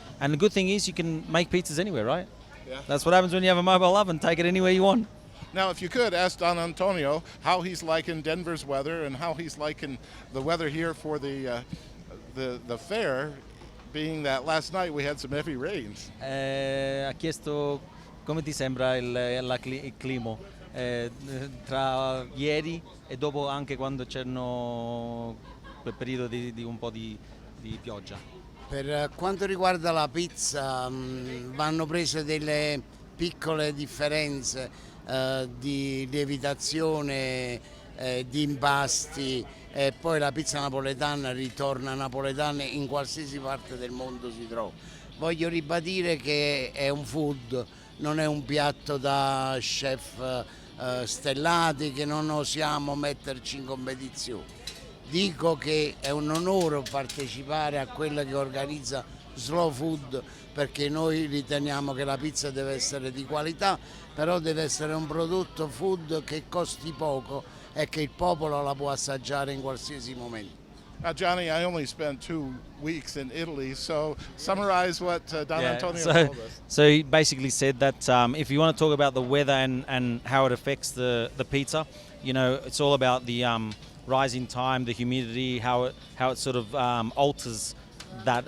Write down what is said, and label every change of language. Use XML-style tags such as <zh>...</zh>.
<en>And the good thing is you can make pizzas anywhere, right? Yeah. That's what happens when you have a mobile oven. Take it anywhere you want. Now, if you could, ask Don Antonio how he's liking Denver's weather and how he's liking the weather here for the fair, being that last night we had some heavy rains.</en> <it>Ha chiesto come ti sembra il clima tra ieri e dopo anche quando c'erano quel periodo di un po' di pioggia. Per quanto riguarda la pizza vanno prese delle piccole differenze di lievitazione, di impasti e poi la pizza napoletana ritorna napoletana in qualsiasi parte del mondo si trova. Voglio ribadire che è un food, non è un piatto da chef stellati che non osiamo metterci in competizione. Dico che è un onore partecipare a quella che organizza Slow Food perché noi riteniamo che la pizza deve essere di qualità, però deve essere un prodotto food che costi poco e che il popolo la può assaggiare in qualsiasi momento.</it> <en>Johnny, I only spent 2 weeks in Italy, so summarize what Don Antonio so, told us. So he basically said that if you want to talk about the weather and how it affects the pizza, you know, it's all about the rising time, the humidity, how it sort of alters that.</en>